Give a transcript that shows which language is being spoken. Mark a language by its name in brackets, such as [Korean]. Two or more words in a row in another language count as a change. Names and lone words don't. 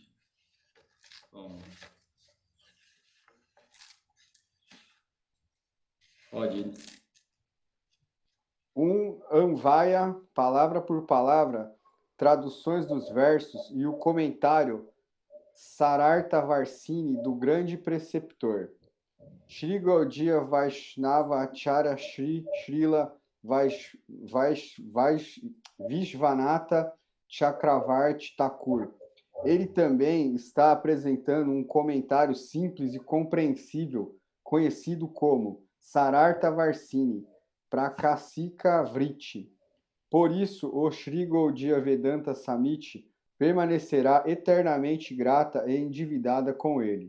[Portuguese] Bom, pode ir. Anvaya, palavra por palavra, traduções dos versos e o comentário Sarartha Varsini, do grande preceptor. Shri Gaudiya Vaishnava Acharya Shri Srila Vishvanatha Chakravarti Thakur. Ele também está apresentando um comentário simples e compreensível, conhecido como Sarartha Varsini, Prakasika Vritti. Por isso, o Sri Gaudiya Vedanta Samiti permanecerá eternamente grata e endividada com ele.